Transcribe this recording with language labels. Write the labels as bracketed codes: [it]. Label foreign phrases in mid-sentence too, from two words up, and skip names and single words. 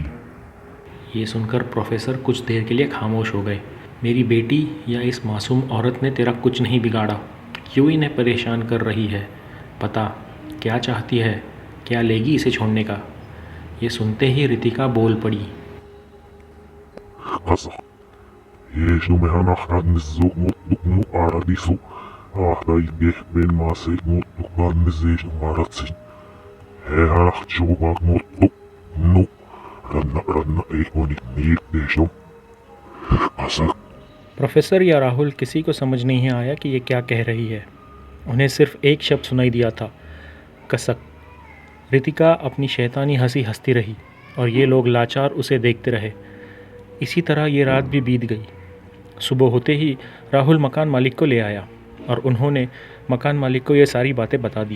[hi] ये सुनकर प्रोफेसर कुछ देर के लिए खामोश हो गए। मेरी बेटी या इस मासूम औरत ने तेरा कुछ नहीं बिगाड़ा, क्यों इन्हें परेशान कर रही है? पता क्या चाहती है, क्या लेगी इसे छोड़ने का? ये सुनते ही रितिका बोल पड़ी। Kasa, jesu mehan ahranizu mutnuknu aradisu, ahdaigeh ben masek mutnuknan mizej maratsin. Hehanach chubag mutnuk nu, ranna ekonik nik desham. Kasa, प्रोफेसर या राहुल किसी को समझ नहीं आया कि ये क्या कह रही है। उन्हें सिर्फ एक शब्द सुनाई दिया था, कसक। रितिका अपनी शैतानी हंसी हंसती रही और ये लोग लाचार उसे देखते रहे। इसी तरह ये रात भी बीत गई। सुबह होते ही राहुल मकान मालिक को ले आया और उन्होंने मकान मालिक को ये सारी बातें बता दी।